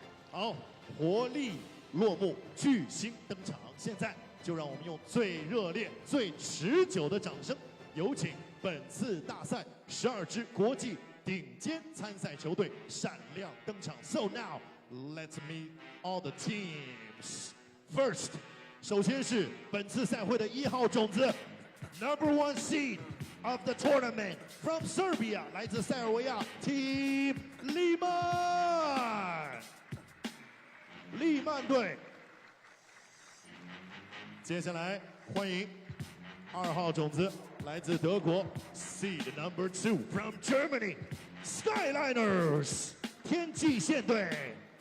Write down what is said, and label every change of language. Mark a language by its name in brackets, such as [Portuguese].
[Chinese] 好，活力落幕，巨星登场。现在就让我们用最热烈、最持久的掌声，有请本次大赛12支国际顶尖参赛球队闪亮登场。 [English] So now, let's meet all the teams. First, [Chinese] 首先是本次赛会的1号种子 ， [English] Number 1 seed of the tournament from Serbia， [Chinese] 来自塞尔维亚 Team Liman。利曼队。接下来欢迎2号种子，来自德国 [English] Seed Number 2 from Germany [Chinese] Skyliners 天际线队。